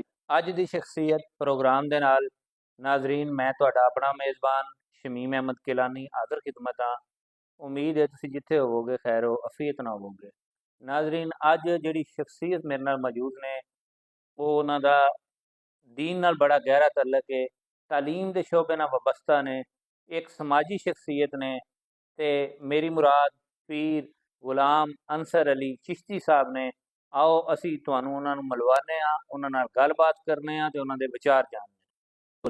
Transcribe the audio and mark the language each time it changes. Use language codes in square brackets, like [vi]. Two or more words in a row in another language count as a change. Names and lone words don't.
[pa] ਅੱਜ ਦੀ ਸ਼ਖਸੀਅਤ ਪ੍ਰੋਗਰਾਮ ਦੇ ਨਾਲ ਨਾਜ਼ਰੀਨ, ਮੈਂ ਤੁਹਾਡਾ ਆਪਣਾ ਮੇਜ਼ਬਾਨ ਸ਼ਮੀਮ ਅਹਿਮਦ ਕਿਲਾਨੀ ਹਾਜ਼ਰ ਖਿਦਮਤ ਹਾਂ। ਉਮੀਦ ਹੈ ਤੁਸੀਂ ਜਿੱਥੇ ਹੋਵੋਗੇ ਖੈਰੋ ਅਫੀਅਤ ਨਾਲ ਹੋਵੋਗੇ। ਨਾਜ਼ਰੀਨ, ਅੱਜ ਜਿਹੜੀ ਸ਼ਖਸੀਅਤ ਮੇਰੇ ਨਾਲ ਮੌਜੂਦ ਨੇ, ਉਹ ਉਹਨਾਂ ਦਾ ਦੀਨ ਨਾਲ ਬੜਾ ਗਹਿਰਾ ਤੱਲੁਕ ਹੈ, ਤਾਲੀਮ ਕੇ ਸ਼ੋਬੇ ਨਾਲ ਵਾਬਸਤਾ ਨੇ, ਏਕ ਸਮਾਜੀ ਸ਼ਖ਼ਸੀਅਤ ਨੇ। ਤੇ ਮੇਰੀ ਮੁਰਾਦ ਪੀਰ ਗੁਲਾਮ ਅੰਸਰ ਅਲੀ ਚਿਸ਼ਤੀ ਸਾਹਿਬ ਨੇ। ਆਓ ਅਸੀਂ ਤੁਹਾਨੂੰ ਉਨ੍ਹਾਂ ਨੂੰ ਮਿਲਵਾਣੇ ਆ, ਉਨ੍ਹਾਂ ਨਾਲ ਗੱਲਬਾਤ ਕਰਨੇ ਆ ਤੇ ਉਨ੍ਹਾਂ ਦੇ ਵਿਚਾਰ ਜਾਣਨੇ।